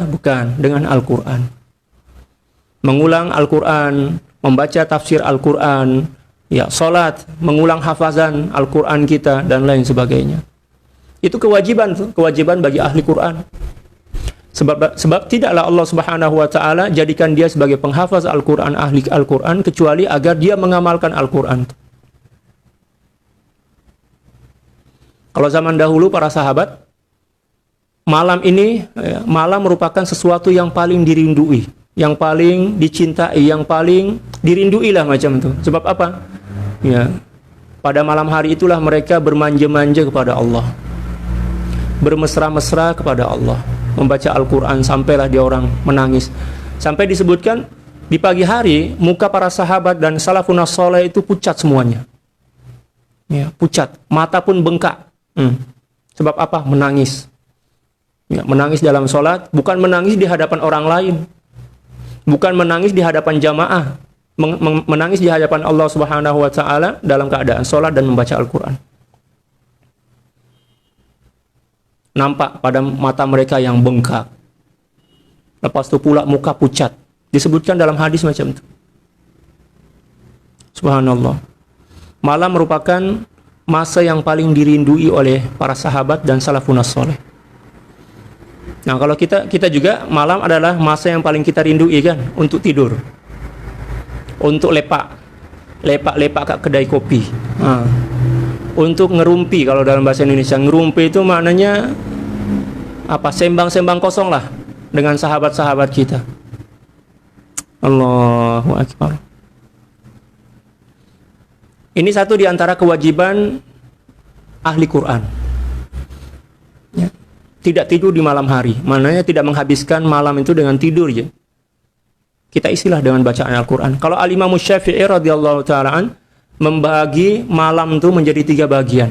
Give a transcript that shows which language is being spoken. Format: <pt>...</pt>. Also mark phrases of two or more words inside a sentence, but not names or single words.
<ms>Bukan, dengan Al-Quran. Mengulang Al-Quran, membaca tafsir Al-Quran, ya, salat, mengulang hafazan Al-Quran kita, dan lain sebagainya. Itu kewajiban bagi ahli Quran. Sebab tidaklah Allah</ms> <ar>سبحانه وتعالى</ar> <ms>jadikan dia sebagai penghafaz Al-Quran, ahli Al-Quran, kecuali agar dia mengamalkan Al-Quran. Kalau zaman dahulu para sahabat, malam ini, malam merupakan sesuatu yang paling dirindui, yang paling dicintai, yang paling dirindui lah macam itu. Sebab apa? Ya, pada malam hari itulah mereka bermanja-manja kepada Allah, bermesra-mesra kepada Allah, membaca Al-Quran sampailah dia orang menangis. Sampai disebutkan di pagi hari muka para sahabat dan salafun saleh itu pucat semuanya. Ya, pucat, mata pun bengkak. Sebab apa? Menangis. Ya, menangis dalam sholat, bukan menangis di hadapan orang lain, bukan menangis di hadapan jamaah, menangis di hadapan Allah</ms> <ar>سبحانه وتعالى</ar> <ms>dalam keadaan sholat dan membaca Al-Quran. Nampak pada mata mereka yang bengkak. Lepas itu pula muka pucat. Disebutkan dalam hadis macam itu.</ms> <ar>سبحان الله.</ar> <ms>Malam merupakan masa yang paling dirindui oleh para sahabat dan salafun saleh. Nah, kalau kita juga, malam adalah masa yang paling kita rindui kan, untuk tidur, untuk lepak kat kedai kopi, untuk ngerumpi. Kalau dalam bahasa Indonesia, ngerumpi itu maknanya apa? Sembang-sembang kosong lah dengan sahabat-sahabat kita.</ms> <ar>الله أكبر.</ar> <ms>Ini satu di antara kewajiban ahli Quran. Ya. Tidak tidur di malam hari, maknanya tidak menghabiskan malam itu dengan tidur ya. Kita isilah dengan bacaan Al-Quran. Kalau Al-Imam Syafi'i</ms> <ar>رضي الله تعالى</ar> <ms>membagi malam itu menjadi 3 bagian.</ms>